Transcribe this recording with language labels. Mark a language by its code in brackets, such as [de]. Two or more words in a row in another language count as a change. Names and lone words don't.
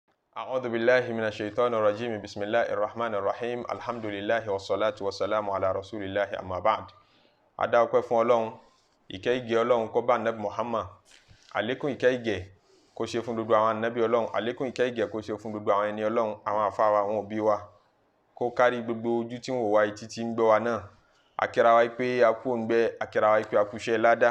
[ar] أعوذ بالله من الشيطان الرجيم بسم الله الرحمن الرحيم الحمد لله والصلاة والسلام على رسول الله أما بعد. [yo] Adá ọpẹ́ fún Ọlọ́run, ìkẹ́ ìgẹ́ Ọlọ́run kó bá Ànábì Muhammad, àlékún ìkẹ́ ìgẹ́ kó ṣe fún gbogbo àwọn ànábì Ọlọ́run, àlékún ìkẹ́ ìgẹ́ kó ṣe fún gbogbo àwọn ẹni Ọlọ́run, àwọn àfáà wa, àwọn òbí wa, kó kárí gbogbo ojú tí wọ́n wá etí tí ń gbọ́ wa náà. Akíra wa pé a kú òǹgbẹ, akíra wa pé a kú iṣẹ́ ládá.